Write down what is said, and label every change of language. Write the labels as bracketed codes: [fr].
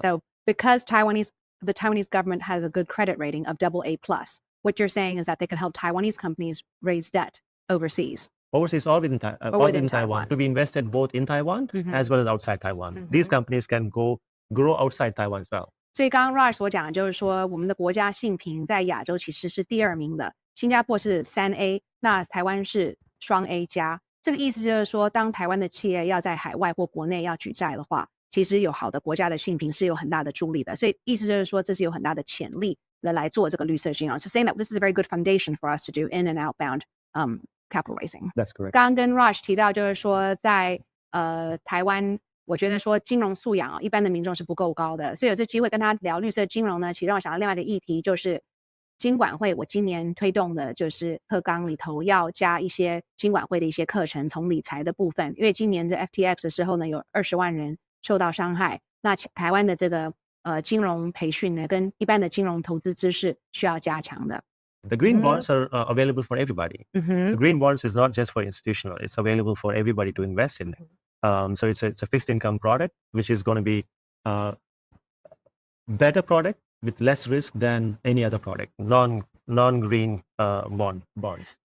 [en] So because the Taiwanese government has a good credit rating of AA+, what you're saying is that they could help Taiwanese companies raise debt overseas. Overseas or within Taiwan, to be invested both in Taiwan as well as outside Taiwan. These companies can grow outside Taiwan as well. [zh] 所以刚刚 Raj 所讲的就是说，我们的国家信评在亚洲其实是第2名的，新加坡是3A， 那台湾是双 A 加。这个意思就是说，当台湾的企业要在海外或国内要举债的话，其实有好的国家的信评是有很大的助力的。所以意思就是说，这是有很大的潜力来做这个绿色金融。 [en] So saying that this is a very good foundation for us to do in and outbound capital raising. That's correct. [zh] 刚刚跟 Raj 提到，就是说在台湾，我觉得说金融素养一般的民众是不够高的，所以有这机会跟他聊绿色金融呢，其实让我想到另外的议题，就是金管会我今年推动的就是课纲里头要加一些金管会的一些课程，从理财的部分，因为今年的 FTX 的时候呢，有20万人受到伤害，那台湾的这个金融培训呢，跟一般的金融投资知识需要加强的。 [en] The green bonds are available for everybody. The green bonds is not just for institutional; it's available for everybody to invest in. So it's a fixed income product, which is going to be better product with less risk than any other product, non-green bonds.